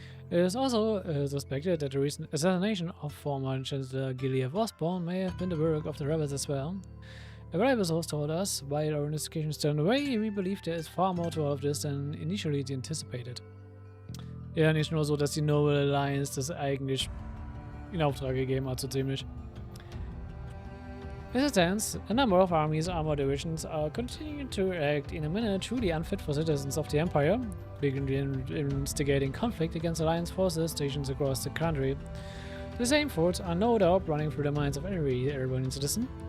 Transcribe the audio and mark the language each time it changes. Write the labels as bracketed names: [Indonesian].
[English] It is also suspected that the recent assassination of former Chancellor Gilead Osborne may have been the work of the rebels as well. A reliable source told us, while our investigation is still underway, we believe there is far more to all of this than initially anticipated. [German] Ja, nicht nur so, dass die Noble Alliance das eigentlich in Auftrag gegeben hat, so ziemlich. [English] As it stands, a number of armies' armored divisions are continuing to act in a manner truly unfit for citizens of the Empire, beginning instigating conflict against Alliance forces stationed across the country. The same thoughts are no doubt running through the minds of every Arabonian citizen.